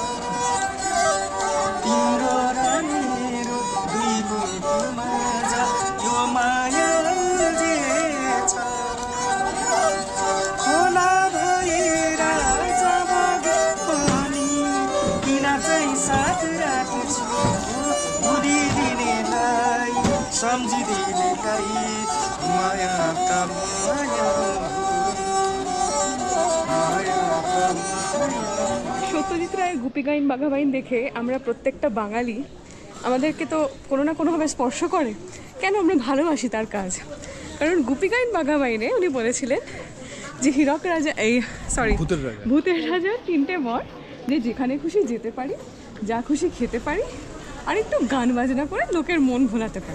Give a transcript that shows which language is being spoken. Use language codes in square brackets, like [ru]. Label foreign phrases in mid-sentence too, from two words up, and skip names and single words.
[ne] तिम्रो र मेरो दुई मुटु माझ यो माया जे छ खोला भएर जब पनि किन चाहिँ साथ राख्छु बुझिदिनेलाई सम्झिदिनेलाई मायाका माया मायाका माया। [bn] সত্যজিৎ রায়ের গুপি গাইন বাঘা বাইন দেখে আমরা প্রত্যেকটা বাঙালি আমাদেরকে তো কোনো না কোনোভাবে স্পর্শ করে, কেন আমরা ভালোবাসি তার কাজ। কারণ গুপি গাইন বাঘা বাইনে উনি বলেছিলেন যে হীরক রাজা ভূতের রাজা 3টে বর, যে যেখানে খুশি যেতে পারি, যা খুশি খেতে পারি, আর একটু গান বাজনা করে লোকের মন ভোলাতে পারি।